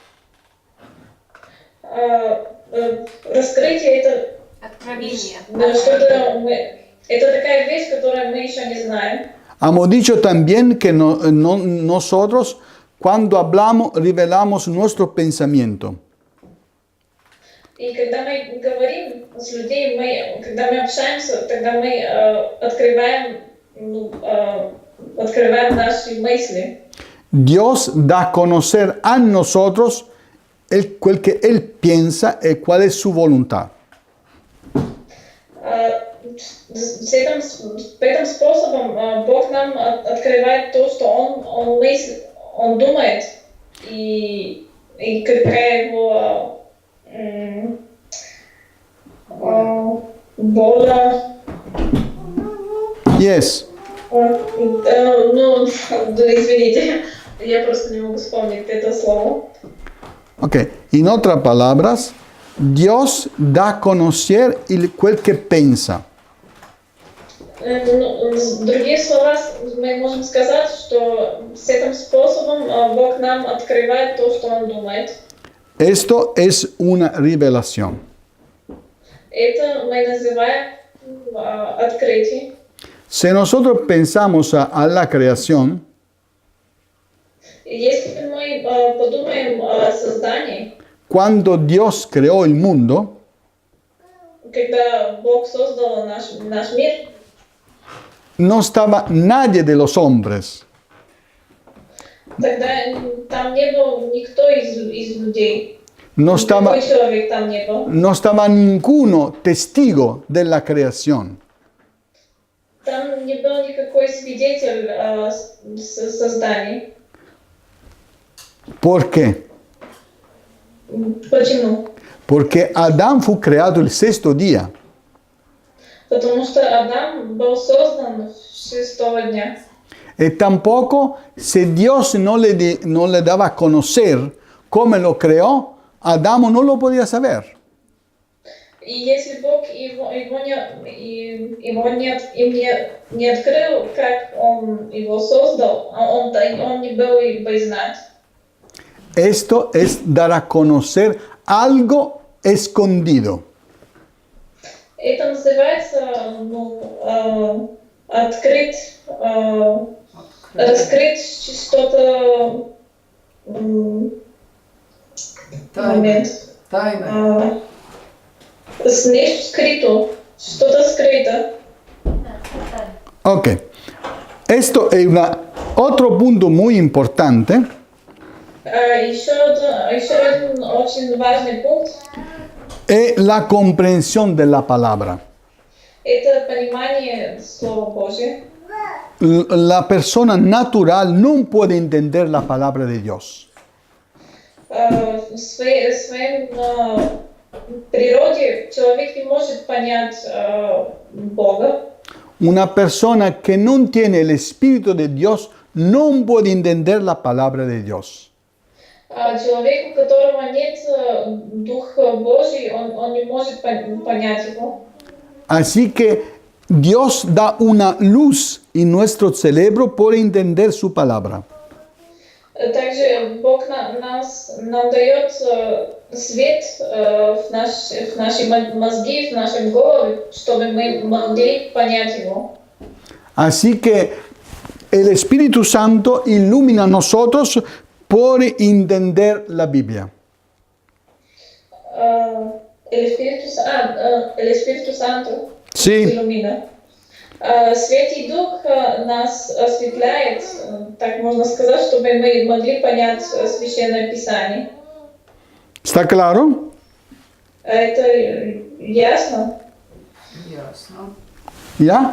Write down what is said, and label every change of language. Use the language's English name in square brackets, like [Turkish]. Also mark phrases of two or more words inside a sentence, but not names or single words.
[Russian] Раскрытие это Откровение. Это такая вещь, которую мы еще не знаем. [Spanish] Hemos dicho también que nosotros, cuando hablamos, revelamos nuestro pensamiento. [Russian] И когда мы говорим с людьми, когда мы общаемся, тогда мы открываем наши мысли. [Spanish] Dios da a conocer a nosotros el que Él piensa y cuál es su voluntad. [Russian] Этим способом Бог нам открывает то, что Он мыслит, Он думает, и какая его воля. Yes. Извините, я просто не могу вспомнить это слово. [Spanish] Ok, en otras palabras, Dios da a conocer el que piensa. [Russian] Другие слова, мы можем сказать, что с этим способом Бог нам открывает то, что Он думает. [Spanish] Esto es una revelación. [Russian] Это мы называем открытие. [Spanish] Si nosotros pensamos a la creación, [Russian] Если мы подумаем о создании, [Spanish] cuando Dios creó el mundo, [Russian] когда Бог создал наш мир, [Spanish] no estaba nadie de los hombres. [Russian] тогда там не был никто из людей. [Spanish] No estaba, [Russian] Никакой человек там не был. [Spanish] no estaba ninguno testigo de la creación. [Russian] Там не был никакой свидетель создания. [Spanish] ¿Por qué? [Russian] Почему? [Spanish] Porque Adán fue creado el sexto día. [Russian] Потому что Адам был создан шестого дня. [Spanish] Y tampoco, si Dios no le daba a conocer cómo lo creó, Adán no lo podía saber. [Russian] И если Бог не открыл, как Он его создал, он не был бы знать. [Spanish] Esto es dar a conocer algo escondido. [Russian] Это называется, открыть, раскрыть что-то, момент. Тайна. [Bulgarian] Нещо скрито, [Russian] что-то скрыто. [Spanish] Ok. Esto es otro punto muy importante. [Russian] Еще один очень важный пункт [Spanish] Es la comprensión de la palabra. – [Russian] это понимание Слова Божьего. [Spanish] La persona natural no puede entender la palabra de Dios. [Russian] В своей природе человек не может понять Бога. [Spanish] Una persona que no tiene el Espíritu de Dios no puede entender la palabra de Dios. [Russian] Человек, у которого нет Духа Божий, он не может понять его. [Spanish] Así que Dios da una luz en nuestro cerebro por entender su palabra. [Russian] Также Бог нам дает свет в наши мозги, в наши головы, чтобы мы могли понять Его. [Spanish] Así que el Espíritu Santo ilumina a nosotros por entender la Biblia. El Espíritu Santo Sí. ilumina. [Russian] Святый Дух нас осветляет, так можно сказать, чтобы мы могли понять Священное Писание. [Spanish] ¿Está claro? [Russian] Это ясно? Ясно. [Spanish] ¿Ya?